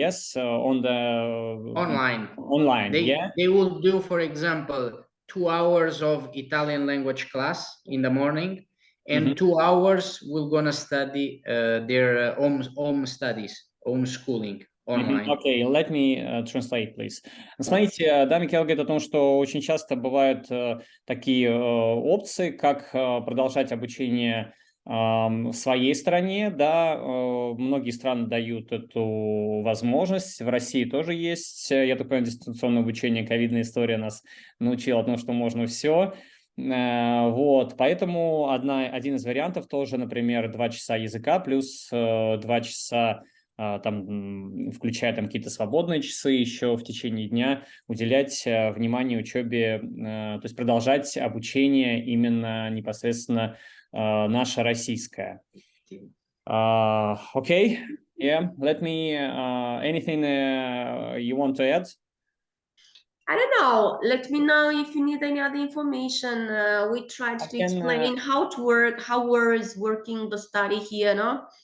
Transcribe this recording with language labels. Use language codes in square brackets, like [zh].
[en] Yes, on the online. They will do, for example, 2 hours of Italian language class in the morning, and 2 hours we're gonna study their home schooling. Okay, let me translate, please. [ru] Смотрите, да, Микела говорит о том, что очень часто бывают такие опции, как продолжать обучение в своей стране, да, многие страны дают эту возможность, в России тоже есть, я так понимаю, дистанционное обучение, ковидная история нас научила тому, что можно все. Вот, поэтому один из вариантов тоже, например, 2 часа языка плюс 2 часа там, включая там какие-то свободные часы еще в течение дня, уделять внимание учебе, то есть продолжать обучение именно непосредственно наше российское. [en] Okay, yeah, let me, anything you want to add? I don't know. Let me know if you need any other information. We tried to explain how to work, how is working the study here, no?